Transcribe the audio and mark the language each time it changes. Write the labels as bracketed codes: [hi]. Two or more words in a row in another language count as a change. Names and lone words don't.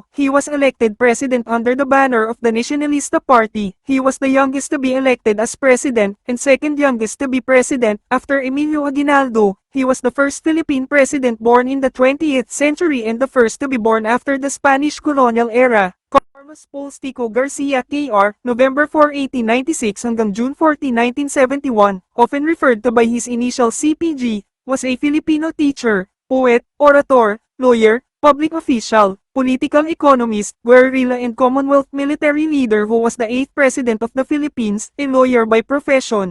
[en] He was elected president under the banner of the Nacionalista Party. He was the youngest to be elected as president, and second youngest to be president, after Emilio Aguinaldo. He was the first Philippine president born in the 20th century and the first to be born after the Spanish colonial era. Carlos Polstico Garcia Kr., November 4, 1896 hanggang June 14, 1971, often referred to by his initial CPG, was a Filipino teacher, poet, orator, lawyer, public official, political economist, guerrilla and Commonwealth military leader who was the 8th President of the Philippines, a lawyer by profession.